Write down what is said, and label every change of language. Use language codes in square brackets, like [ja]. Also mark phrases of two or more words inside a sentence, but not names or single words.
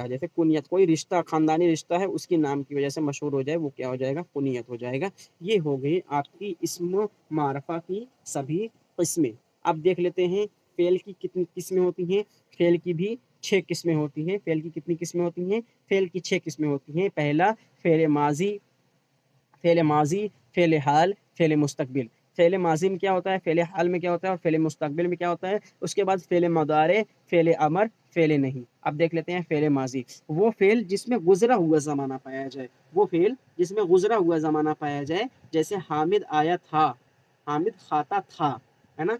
[ur] جیسے کنیت، کوئی رشتہ، خاندانی رشتہ ہے، اس کی نام کی وجہ سے مشہور ہو جائے، وہ کیا ہو جائے گا؟ کنیت ہو جائے گا۔ یہ ہو گئی آپ کی اسم معرفہ کی سبھی قسمیں۔ اب دیکھ لیتے ہیں فعل کی کتنی قسمیں ہوتی ہیں۔ فعل کی بھی 6 قسمیں ہوتی ہیں۔ فعل کی کتنی قسمیں ہوتی ہیں؟ فعل کی 6 قسمیں ہوتی ہیں۔ پہلا فعل ماضی، فعل ماضی، فعل حال، فعل مستقبل۔ فعل ماضی میں کیا ہوتا ہے؟ فعل حال میں کیا ہوتا ہے؟ اور فعل مستقبل میں کیا ہوتا ہے؟ اس کے بعد فعل مضارع، فعل امر، فعل نہیں۔ اب دیکھ لیتے ہیں فعل ماضی، وہ فعل جس میں گزرا ہوا زمانہ پایا جائے، وہ فعل جس میں گزرا ہوا زمانہ پایا جائے، جیسے حامد آیا تھا، حامد کھاتا تھا، ہے نا؟